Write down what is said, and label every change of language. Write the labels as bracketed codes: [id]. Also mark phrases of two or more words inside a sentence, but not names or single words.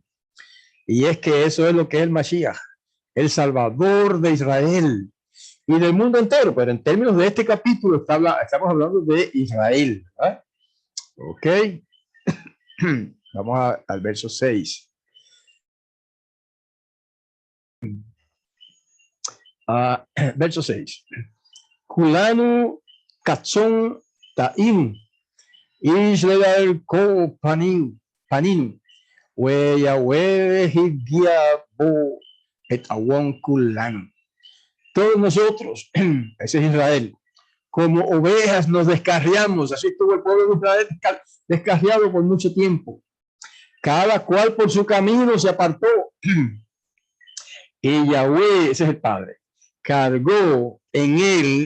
[es] Y es que eso es lo que es el Mashiach, el Salvador de Israel y del mundo entero. Pero en términos de este capítulo estamos hablando de Israel, ¿verdad? Ok. Vamos al verso 6. Verso 6. [he] כולנו כצאן תעינו ישראל כו פנינו ויהוה הפגיע בו את עוון כולנו. [es] Todos nosotros, ese es Israel, como ovejas nos descarriamos. Así estuvo el pueblo de Israel descarriado por mucho tiempo. Cada cual por su camino se apartó. Y Yahweh, ese es el Padre, cargó en él.